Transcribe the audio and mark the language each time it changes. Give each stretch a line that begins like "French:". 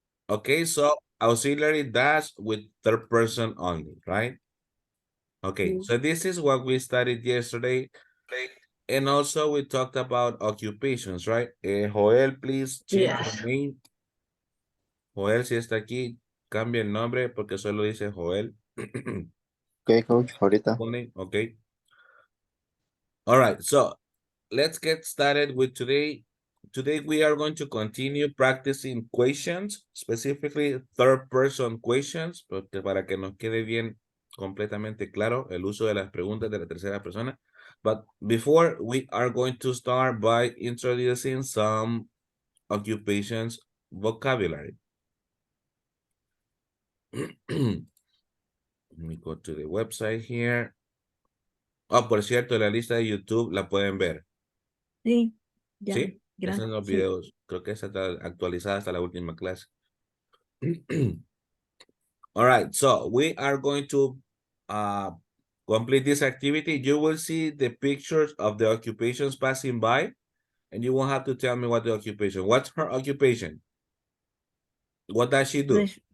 English: Okay, so auxiliary does with third person only, right? Okay, so this is what we studied yesterday. And also we talked about occupations, right? Joel, please change your name.
Spanish: Joel, si está aquí, cambia el nombre porque solo dice Joel.
English: Okay, coach, ahorita. Okay. All right, so let's get started with today. Today we are going to continue practicing questions, specifically third person questions,
Spanish: porque para que nos quede bien completamente claro el uso de las preguntas de la tercera persona.
English: But before, we are going to start by introducing some occupations vocabulary. Let me go to the website here.
Spanish: Oh, por cierto, la lista de YouTube la pueden ver. Sí, ya. ¿Sí? Están en los Sí. videos. Creo que esa está actualizada hasta la última clase.
English: All right, so we are going to complete this activity. You will see the pictures of the occupations passing by, and you won't have to tell me what the occupation. What's her occupation? What does she do?